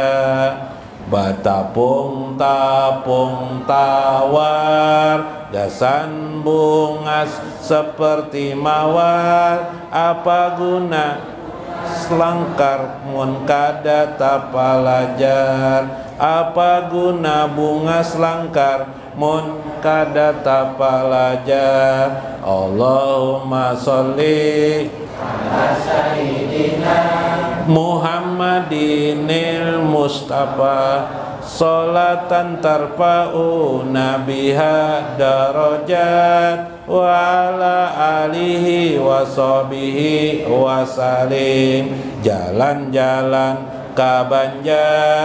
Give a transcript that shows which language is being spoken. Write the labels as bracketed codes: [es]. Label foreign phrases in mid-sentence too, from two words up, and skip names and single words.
[bjn] Batapung tapung tawar gasan bungas seperti mawar, apa guna selangkar mun kada tapalajar, apa guna bunga selangkar mun kada tapalajar. [ar] اللهم صل على سيدنا محمدن المصطفى صلاة ترفعنا بها درجات وعلى آله وصحبه وسلم. [bjn] Jalan-jalan ka Banjar